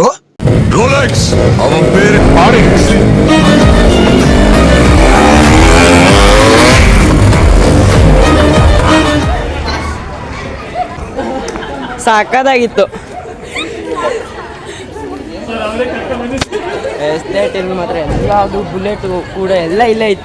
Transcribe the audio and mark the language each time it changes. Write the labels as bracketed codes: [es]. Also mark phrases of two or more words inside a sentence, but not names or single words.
[en] रोलेक्स our favorite products. [kn] ಸಾಕಾಗಿತ್ತು. ಎಸ್ಟೇಟ್ ಮಾತ್ರ ಎಲ್ಲದು ಬುಲೆಟು ಕೂಡ ಎಲ್ಲ ಇಲ್ಲೇ ಇತ್ತು.